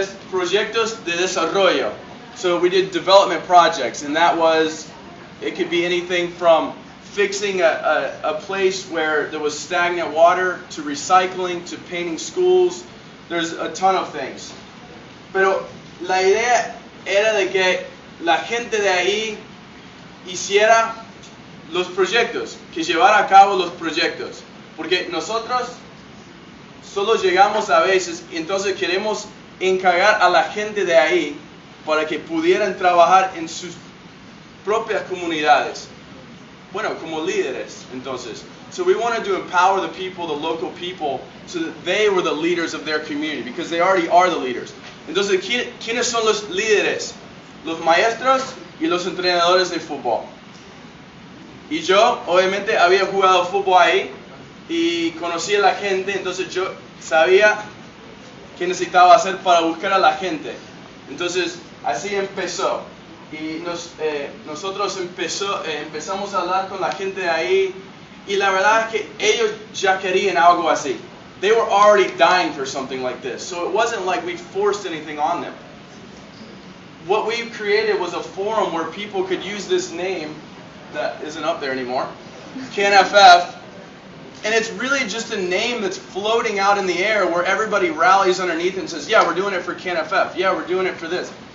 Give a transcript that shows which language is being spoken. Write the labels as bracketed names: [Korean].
[Spanish] Proyectos de desarrollo. [English] So we did development projects, and that was, it could be anything from fixing a place where there was stagnant water, to recycling, to painting schools. There's a ton of things. [Spanish] Pero la idea era de que la gente de ahí hiciera los proyectos, que llevara a cabo los proyectos. Porque nosotros solo llegamos a veces, y entonces queremos encargar a la gente de ahí para que pudieran trabajar en sus propias comunidades. Bueno, como líderes, entonces. [English] So we wanted to empower the people, the local people, so that they were the leaders of their community, because they already are the leaders. [Spanish] Entonces, ¿quiénes son los líderes? Los maestros y los entrenadores de fútbol. Y yo, obviamente, había jugado fútbol ahí y conocía a la gente, entonces yo sabía qué necesitaba hacer para buscar a la gente. Entonces, así empezó. Y nosotros empezamos a hablar con la gente de ahí, y la verdad es que ellos ya querían algo así. [English] They were already dying for something like this, so it wasn't like we forced anything on them. What we created was a forum where people could use this name that isn't up there anymore, CANFF, and it's really just a name that's floating out in the air where everybody rallies underneath and says, yeah, we're doing it for CANFF, yeah, we're doing it for this.